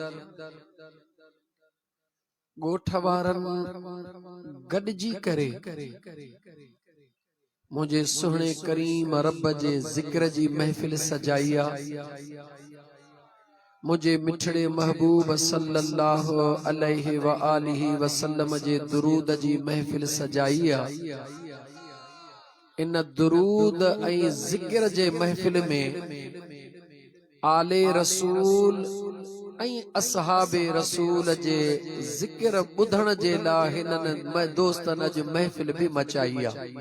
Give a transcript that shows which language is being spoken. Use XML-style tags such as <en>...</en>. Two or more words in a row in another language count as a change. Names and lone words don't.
<sd>गोठ वारन गॾिजी करे मुझे सुहणे करीम रब जे ज़िक्र जी महफिल सजाई आ। मुझे मिठड़े महबूब</sd> <ar>صلى الله عليه وآله وسلم</ar> <sd>जे दुरूद जी महफिल सजाई आ। इन दुरूद ऐं ज़िक्र जे महफिल में आले रसूल ऐं असहाबे रसूल जे ज़िक्र ॿुधण जे लाइ हिननि दोस्तनि अॼु महफिल भी मचाई आ।</sd>